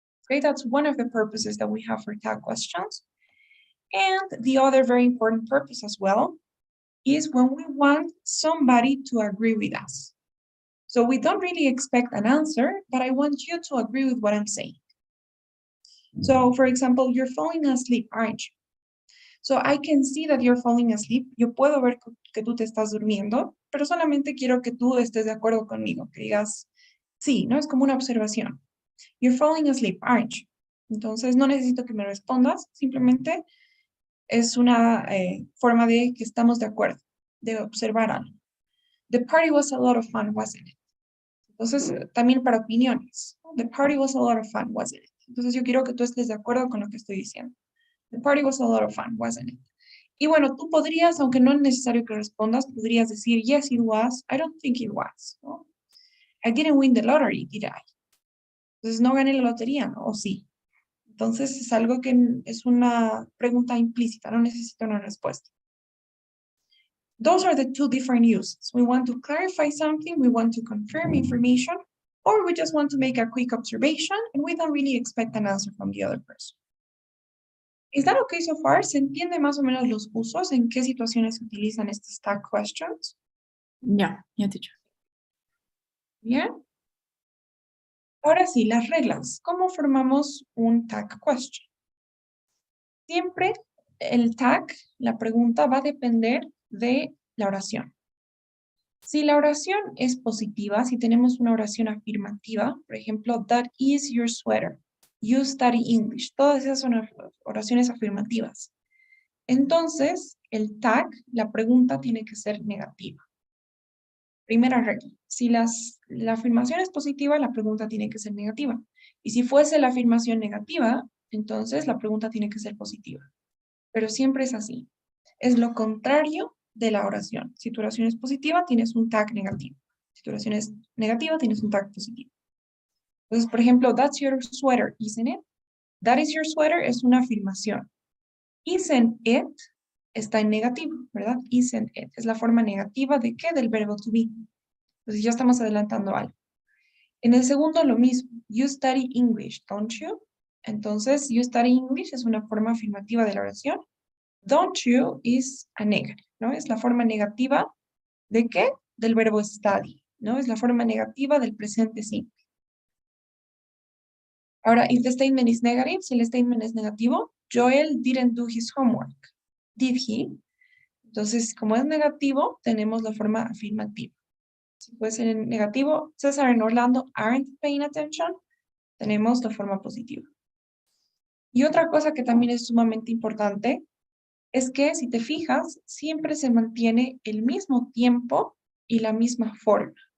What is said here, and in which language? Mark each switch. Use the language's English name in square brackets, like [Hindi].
[English] Okay, that's one of the purposes that we have for tag questions. And the other very important purpose as well is when we want somebody to agree with us. So we don't really expect an answer, but I want you to agree with what I'm saying. So for example, you're falling asleep, aren't you? So I can see that you're falling asleep. [Spanish] Yo puedo ver que tú te estás durmiendo, pero solamente quiero que tú estés de acuerdo conmigo, que digas, sí, ¿no? Es como una observación. [English] You're falling asleep, aren't you? [Spanish] Entonces no necesito que me respondas, simplemente es una forma de que estamos de acuerdo, de observar algo. [English] The party was a lot of fun, wasn't it? [Spanish] Entonces, también para opiniones. [English] The party was a lot of fun, wasn't it? [Spanish] Entonces, yo quiero que tú estés de acuerdo con lo que estoy diciendo. [English] The party was a lot of fun, wasn't it? [Spanish] Y bueno, tú podrías, aunque no es necesario que respondas, podrías decir, [English] yes, it was. I don't think it was. [Spanish] ¿No? [English] I didn't win the lottery, did I? [Spanish] Entonces, no gané la lotería, ¿no? ¿O sí? Entonces, es algo que es una pregunta implícita, no necesita una respuesta. [English] Those are the two different uses. We want to clarify something, we want to confirm information, or we just want to make a quick observation and we don't really expect an answer from the other person. Is that okay so far? [Spanish] ¿Se entiende más o menos los usos? ¿En qué situaciones se utilizan estas tag questions? [English] Yeah, teacher. [Spanish] Bien. Ahora sí, las reglas. ¿Cómo formamos un tag question? Siempre el tag, la pregunta, va a depender de la oración. Si la oración es positiva, si tenemos una oración afirmativa, por ejemplo, [English] that is your sweater, you study English, [Spanish] todas esas son oraciones afirmativas. Entonces, el tag, la pregunta tiene que ser negativa. Primera regla, si la afirmación es positiva, la pregunta tiene que ser negativa. Y si fuese la afirmación negativa, entonces la pregunta tiene que ser positiva. Pero siempre es así. Es lo contrario de la oración. Si tu oración es positiva, tienes un tag negativo. Si tu oración es negativa, tienes un tag positivo. Entonces, por ejemplo, [English] that's your sweater, isn't it? That is your sweater [Spanish] es una afirmación. [English] Isn't it [Spanish] está en negativo, ¿verdad? [English] Isn't it [Spanish] es la forma negativa de ¿qué? Del verbo to be. Entonces ya estamos adelantando algo. En el segundo lo mismo. [English] You study English, don't you? [Spanish] Entonces, you study English es una forma afirmativa de la oración. [English] Don't you is a negative, [Spanish] ¿no? Es la forma negativa ¿de qué? Del verbo study, ¿no? Es la forma negativa del presente simple. Ahora, [English] if the statement is negative, [Spanish] si el statement es negativo, [English] Joel didn't do his homework. Did he? [Spanish] Entonces, como es negativo, tenemos la forma afirmativa. Si puede ser negativo, [English] César and Orlando aren't paying attention, [Spanish] tenemos la forma positiva. Y otra cosa que también es sumamente importante es que, si te fijas, siempre se mantiene el mismo tiempo y la misma forma.